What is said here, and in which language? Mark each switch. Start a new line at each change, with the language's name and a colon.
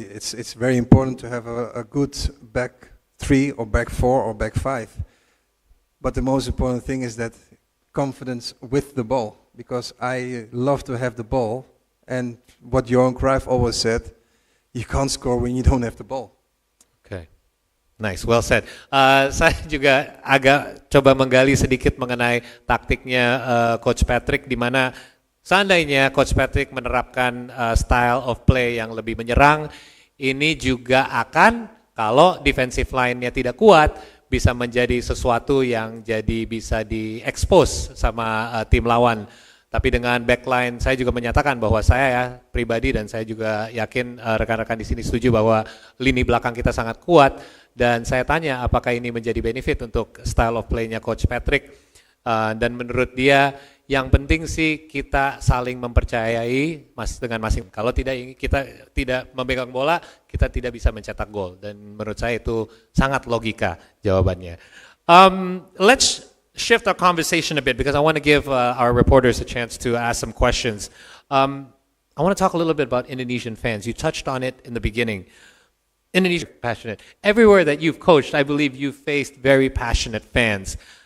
English: It's very important to have a good back three or back four or back five. But the most important thing is that confidence with the ball, because I love to have the ball, and what Johan Cruyff always said, you can't score when you don't have the ball. Okay. Nice, well said.
Indonesian: Saya juga agak coba menggali sedikit mengenai taktiknya Coach Patrick, di mana seandainya Coach Patrick menerapkan style of play yang lebih menyerang, ini juga akan, kalau defensive line-nya tidak kuat, bisa menjadi sesuatu yang jadi bisa di-expose sama tim lawan. Tapi dengan backline, saya juga menyatakan bahwa saya ya pribadi, dan saya juga yakin rekan-rekan di sini setuju bahwa lini belakang kita sangat kuat. Dan saya tanya apakah ini menjadi benefit untuk style of play-nya Coach Patrick. Dan menurut dia, yang penting sih kita saling mempercayai dengan masing. Kalau kita tidak memegang bola, kita tidak bisa mencetak gol. Dan menurut saya itu sangat logika jawabannya.
English: Let's shift our conversation a bit because I want to give our reporters a chance to ask some questions. I want to talk a little bit about Indonesian fans. You touched on it in the beginning. Indonesia passionate. Everywhere that you've coached, I believe you've faced very passionate fans.